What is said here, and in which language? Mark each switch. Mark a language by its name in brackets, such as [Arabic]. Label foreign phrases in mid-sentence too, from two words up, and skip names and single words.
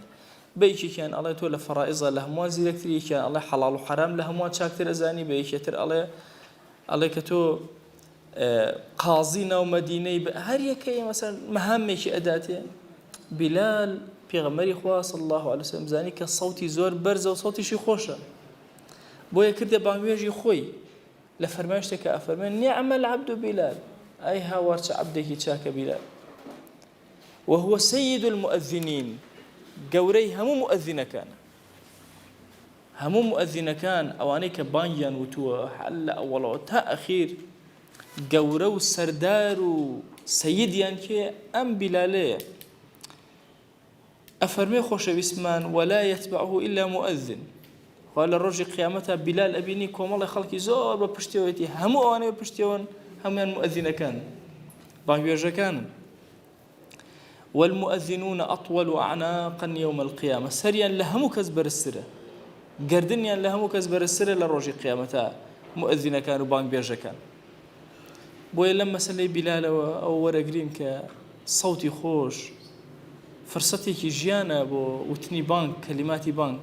[Central Kurdish] بەیەکێکیان ئەڵێ تۆ لە فەرائیزە لە هەمووان زیرەکتر، یەکیان ئەڵێ حەڵاڵ و حەرام لە هەمووان چاکتر ئەزانی، بە یەکێتر ئەڵێ کە تۆ قازی ناو مەدینەی هەر یەکەیە مەسەڵەن مەهامێکی ئەداتێ. بیلال پێغەمبەری خوا [Arabic] صلی الله عليه وسلم [Central Kurdish] زانی کە سەوتی زۆر بەرزە و سەوتیشی خۆشە بۆیە کردێ بانگوێژی خۆی لە فەرمایشتێکە ئەفەرمێن [Arabic] نعم العبد بیلال [Central Kurdish] ئەی هاوار چە عەبدێکی چاکە بیلال [Arabic] وهو سيد المؤذنين [Central Kurdish] گەورەی هەموو مؤذنەکان هەموو مؤذنەکان ئەوانەی کە بانگیان وتووە هەر لە ئەوڵەوە تا ئەخیر گەورە و سەردار و سەیدیان کێ ئەم بیلالەیە. ئەفەرمێ خۆشەویستمان [Arabic] ولا يتبعه إلا مؤذن [Central Kurdish] خوا لە ڕۆژی قیامەتە بیلال ئەبینی کۆمەڵی خەڵکی زۆر بە پشتیەوەیەتی هەموو ئەوانەیە پشتیەوەن هەمویان مؤذنەکان بانگوێژەکانن. [Arabic] والمؤذنون أطول أعناقا يوم القيامة [Central Kurdish] سريان لهمو كز برسرة گردنیان لە هەموو کەس بەرزترە لە ڕۆژی قیامەتە مؤذنەکان و بانگبێژەکان. بۆیە لەم مەسەلەی بیلالەوە ئەو وەرەگرین کە سەوتی خۆش فرسەتێکی ژیانە بۆ وتنی بانگ کەلیماتی بانگ.